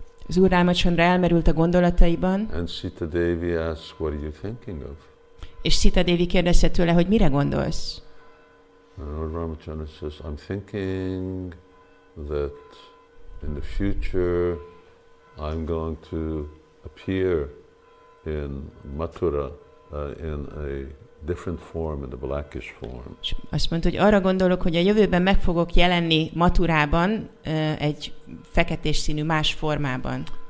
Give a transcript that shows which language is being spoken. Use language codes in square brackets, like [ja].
[hu] Az Úr Rámachandra elmerült a gondolataiban, [en] And Sita Devi asks, what are you thinking of? [hu] és Sita Devi kérdezte tőle, hogy mire gondolsz? [en] And Lord Ramachandra says, I'm thinking that in the future I'm going to appear in Mathura in a different form, in the blackish form. [hu] És azt mondta, hogy arra gondolok, hogy a jövőben meg fogok jelenni Mathurában egy feketés színű más formában.